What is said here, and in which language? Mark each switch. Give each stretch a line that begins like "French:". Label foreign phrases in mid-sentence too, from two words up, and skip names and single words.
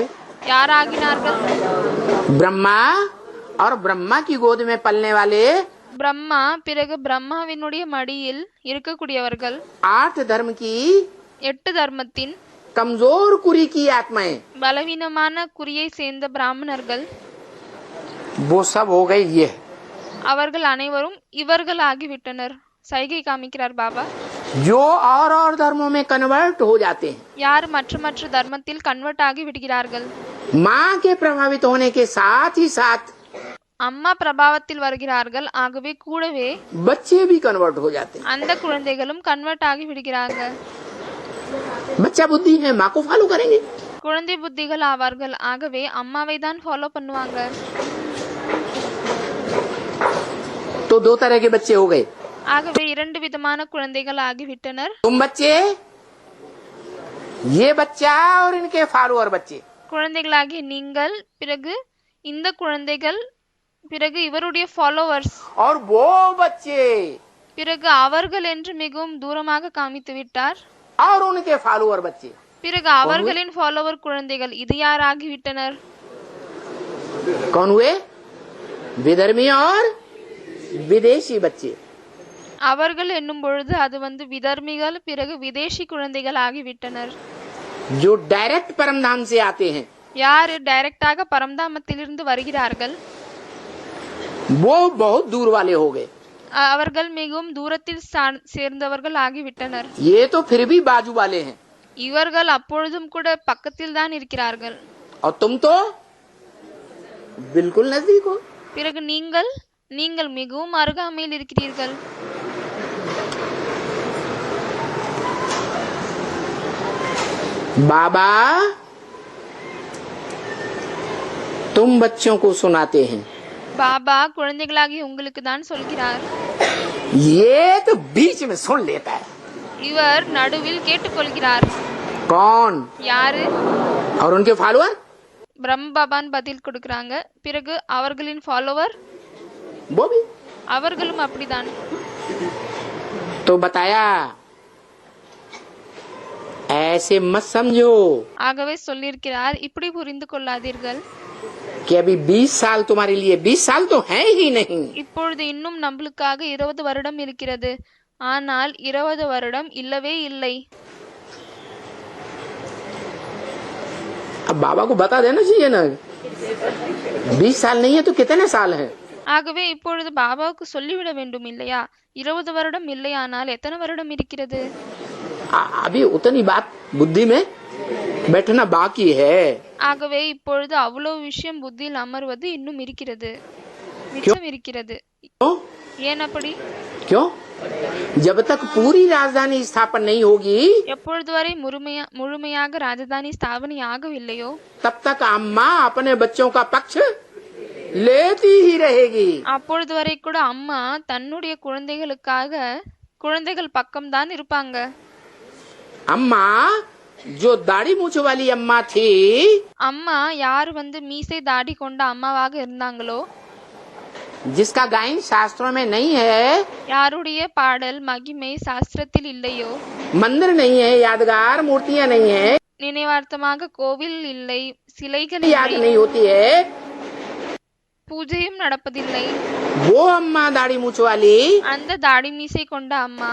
Tamil: யாராகினார்கள்?
Hindi: ब्रह्मा और ब्रह्मा की गोद में पलने वाले
Tamil: பிரம்மா பிறகு பிரம்மாவினுடைய மடியில் இருக்கக்கூடியவர்கள்
Hindi: 8 धर्म की
Tamil: 8 தர்மத்தின்
Hindi: कमजोर कुरी की आत्माएं,
Tamil: பலவீனமான குறியை சேர்ந்த பிராமணர்கள்
Hindi: वो सब हो गए ये।
Tamil: அவர்கள் அனைவரும் இவர்கள் ஆகிவிட்டனர். சைகை காமிக்கிறார் பாபா.
Hindi: जो और धर्मों में कन्वर्ट हो जाते हैं,
Tamil: யார் மற்ற தர்மத்தில் கன்வெர்ட் ஆகி விடுகிறார்கள்,
Hindi: माँ के प्रभावित होने के साथ ही साथ
Tamil: அம்மா பிரபாவத்தில் வருகிறார்கள். ஆகவே கூடவே
Hindi: बच्चे भी कन्वर्ट हो जाते हैं।
Tamil: அந்த குழந்தைகளும் கன்வெர்ட் ஆகி விடுகிறாங்க.
Hindi: बच्चा बुद्धि है, माँ को फॉलो करेंगे।
Tamil: குழந்தை புத்திகள் ஆவார்கள். ஆகவே அம்மாவை தான் ஃபாலோ பண்ணுவாங்க.
Hindi: तो दो तरह के बच्चे हो गए।
Tamil: ஆகவே இரண்டு விதமான குழந்தைகள் ஆகிவிட்டனர்.
Hindi: तुम बच्चे, ये बच्चा और इनके फॉलोअर बच्चे।
Tamil: குழந்தைகளாகிய நீங்கள், பிறகு இந்த குழந்தைகள், பிறகு இவருடைய ஃபாலோவர்ஸ்,
Hindi: और वो बच्चे
Tamil: பிறகு அவர்கள் என்று மிகவும் தூரமாக காமித்து விட்டார்.
Hindi: और उनके फॉलोअर बच्चे।
Tamil: பிறகு அவர்களின் ஃபாலோவர் குழந்தைகள். இது யார் ஆகிவிட்டனர்?
Hindi: कौन हुए? विधर्मी और विदेशी बच्चे।
Tamil: அவர்கள் என்னும் பொழுது அது விதர்மிகள், பிறகு விதேசி குழந்தைகள் ஆகிவிட்டனர்.
Hindi: जो डायरेक्ट परमधाम से आते हैं,
Tamil: யாரு டைரக்டாக பரம்தாமத்திலிருந்து வருகிறார்கள்,
Hindi: वो बहुत दूर वाले हो गए।
Tamil: அவர்கள் மிகவும் தூரத்தில் சேர்ந்தவர்கள் ஆகிவிட்டனர்.
Hindi: ये तो फिर भी बाजू वाले हैं,
Tamil: இவர்கள் அப்பொழுதும் கூட பக்கத்தில் தான் இருக்கிறார்கள்.
Hindi: और तुम तो बिल्कुल नजदीक हो।
Tamil: பிறகு நீங்கள் மிகவும் அருகாமையில் இருக்கிறீர்கள்.
Hindi: बाबा तुम बच्चों को सुनाते हैं,
Tamil: பாபா குழந்தைகளாகிய உங்களுக்கு தான் சொல்கிறார்.
Hindi: ये तो बीच में सुन लेता है।
Tamil: இவர் நடுவில் கேட்டுக்கொள்கிறார்.
Hindi: कौन?
Tamil: யாரு?
Hindi: और उनके फॉलोअर?
Tamil: பிரம்ம பாபான் பதில் கொடுக்கறாங்க. பிறகு அவர்களின் ஃபாலோவர்,
Hindi: वो भी।
Tamil: அவர்களும் அப்படிதான்.
Hindi: तो बताया ऐसे मत समझो
Tamil: ஆகவே சொல்லியிருக்கிறார், இப்படி புரிந்து கொள்ளாதீர்கள்.
Hindi: कि अभी 20 साल तुम्हारे लिए 20 साल तो है ही नहीं।
Tamil: இப்பொழுது இன்னும் நம்மளுக்காக 20 வருடம் இருக்கிறது. ஆனால் 20 வருடம் இல்லவே இல்லை.
Hindi: अब बाबा को बता देना चाहिए ना, 20 साल नहीं है तो कितने साल है।
Tamil: ஆகவே இப்பொழுது பாபாவுக்கு சொல்லிவிட வேண்டும் இல்லையா? 20 வருடம் இல்லையானால் எத்தனை வருடம் இருக்கிறது?
Hindi: अभी उतनी बात बुद्धि में बैठना बाकी है।
Tamil: ஆகவே இப்பொழுது அவ்வளவு விஷயம் புத்தியில் அமர்வது இன்னும் இருக்கிறது, மிச்சம் இருக்கிறது.
Hindi: क्यों?
Tamil: ஏன் அப்படி?
Hindi: क्यों? जब तक पूरी राजधानी स्थापन नहीं होगी,
Tamil: எப்பொழுது வரை முழுமையாக ராஜதானி ஸ்தாபனை ஆகவில்லையோ
Hindi: तब तक अम्मा अपने बच्चों का पक्ष लेती ही रहेगी।
Tamil: அப்பொழுது வரை கூட அம்மா தன்னுடைய குழந்தைகள் பக்கம்தான் இருப்பாங்க.
Hindi: अम्मा जो दाढ़ी मूछ वाली अम्मा थी,
Tamil: அம்மா யார் மீசை தாடி கொண்ட அம்மாவாக இருந்தாங்களோ,
Hindi: जिसका गायन शास्त्रों में नहीं है,
Tamil: யாருடைய பாடல் மகிமை சாஸ்திரத்தில் இல்லையோ,
Hindi: मंदिर नहीं है, यादगार मूर्तियाँ नहीं है,
Tamil: நினைவார்த்தமாக கோவில் இல்லை, சிலைகள்
Hindi: याद
Tamil: இல்லை,
Hindi: नहीं होती है,
Tamil: பூஜையும் நடப்பதில்லை,
Hindi: वो अम्मा दाढ़ी मूछ वाली
Tamil: அந்த தாடி மீசை கொண்ட அம்மா